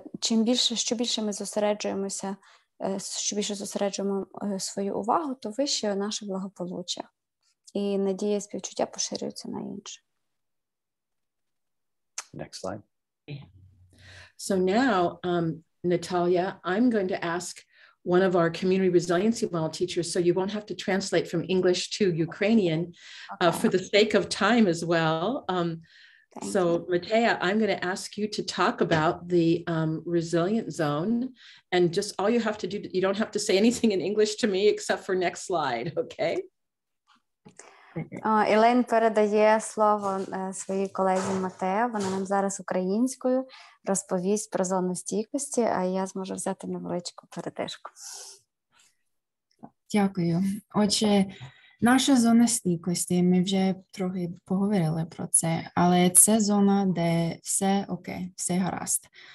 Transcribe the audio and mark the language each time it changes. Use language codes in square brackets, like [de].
[uk] І що більше ми зосереджуємося, що більше зосереджуємо свою увагу, то вище наше благополуччя. І надія і співчуття поширюються на інше. [en] Next slide. So now, Natalia, I'm going to ask one of our community resiliency model teachers, so you won't have to translate from English to Ukrainian for the sake of time as well. So Matea, I'm going to ask you to talk about the resilient zone, and just all you have to do, you don't have to say anything in English to me except for next slide, okay? [uk] Елейн передає слово своїй колезі Матео. Вона нам зараз українською розповість про зону стійкості, а я зможу взяти невеличку передишку. Дякую. Отже, наша зона стійкості, ми вже трохи поговорили про це, але це зона, де все окей, все гаразд.